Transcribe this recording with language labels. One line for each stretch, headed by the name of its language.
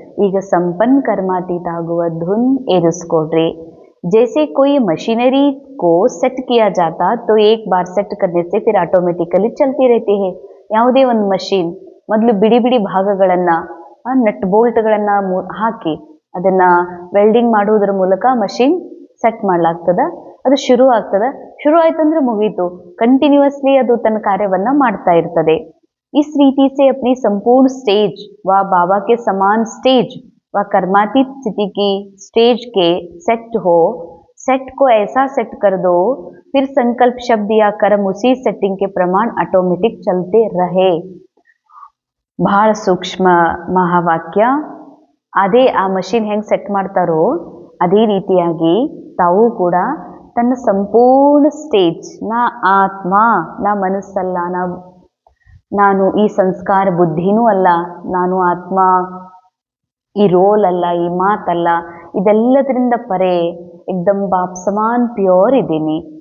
Kannada: ಈಗ ಸಂಪನ್ನ ಕರ್ಮಾತೀತ ಆಗುವ ಧುನ್ ಏರಿಸ್ಕೊಡ್ರಿ.
Hindi: जैसे कोई मशीनरी को सेट किया जाता तो एक बार सेट करने से फिर ऑटोमेटिकली चलती रहती है.
Kannada: ಯಾವುದೇ ಒಂದು ಮಷೀನ್ ಮೊದಲು ಬಿಡಿ ಬಿಡಿ ಭಾಗಗಳನ್ನ ನಟ್ ಬೋಲ್ಟ್ಗಳನ್ನ ಹಾಕಿ ಅದನ್ನ ವೆಲ್ಡಿಂಗ್ ಮಾಡುವುದರ ಮೂಲಕ ಮಷೀನ್ ಸೆಟ್ ಮಾಡ್ಲಾಗ್ತದ. ಅದು ಶುರು ಆಯ್ತಂದ್ರೆ ಮುಗೀತು, ಕಂಟಿನ್ಯೂಸ್ಲಿ ಅದು ತನ್ನ ಕಾರ್ಯವನ್ನ ಮಾಡ್ತಾ ಇರ್ತದೆ.
Hindi: इस रीति से अपनी संपूर्ण स्टेज व बाबा के समान स्टेज व कर्मातीत स्थिति की स्टेज के सेट को ऐसा सेट कर दो फिर संकल्प शब्द या कर्म उसी सेटिंग के प्रमाण ऑटोमेटिक चलते रहे.
Kannada: ಬಹಳ ಸೂಕ್ಷ್ಮ ಮಹಾವಾಕ್ಯ. ಅದೇ ಆ ಮಷೀನ್ ಹೆಂಗ್ ಸೆಟ್ ಮಾಡ್ತಾರೋ ಅದೇ ರೀತಿಯಾಗಿ ತಾವು ಕೂಡ ತನ್ನ ಸಂಪೂರ್ಣ ಸ್ಟೇಜ್, ನಾ ಆತ್ಮ, ನಾ ಮನಸ್ಸಲ್ಲ, ನಾನು ಈ ಸಂಸ್ಕಾರ ಬುದ್ಧಿನೂ ಅಲ್ಲ, ನಾನು ಆತ್ಮ, ಈ ರೋಲ್ ಅಲ್ಲ, ಈ ಮಾತಲ್ಲ, ಇದೆಲ್ಲದರಿಂದ ಪರೆ
Hindi: ಏಕ್ದಮ್ ಬಾಪ್ ಸಮಾನ್
Kannada: ಪ್ಯೂರ್ ಇದ್ದೀನಿ.